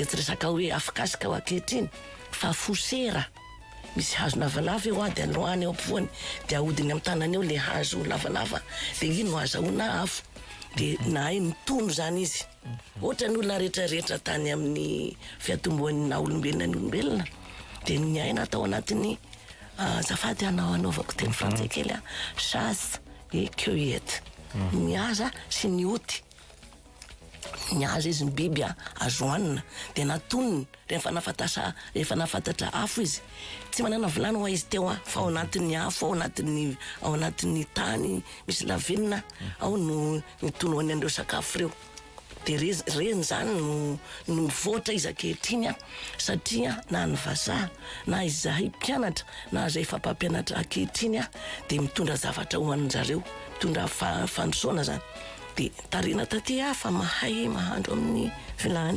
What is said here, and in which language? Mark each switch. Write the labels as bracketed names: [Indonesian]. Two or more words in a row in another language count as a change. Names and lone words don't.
[Malagasy] tsy resaka hoe afokasika ho ankehitriny fa fosera misy hazo lavalava eo dia aloany eo ampovoany dia ahodiny amin'ny tanany eo le hazo lavalava dia iny no azahoana afo dia nahay mitono zany izy ohatra ny olona rehetrarehetra tany amin'ny fiatomboan'ny na olombelona dia ny aina atao anatiny zafady anaovako teny frantsay kely [French] chasse et cueillette [Malagasy] mihaza sy ny oty mihaza izy ny biby azo hanina dia natonony rehefa nafantatra afo izy tsy manana vilany hoa izy teo fa ao anatin'ny afo ao anatin'ny tany misy lavenina ao no nitonoany andreo sakafo reo dia reny zany no mivoatra izy ankehitriny satria na ny vazaha na izahay mpianatra na zay fampampianatra ankehitriny dia mitondra zavatra ho anin-jareo mitondra fandrosoana zany dia tarina taty fa mahay mahandro amin'ny vilany.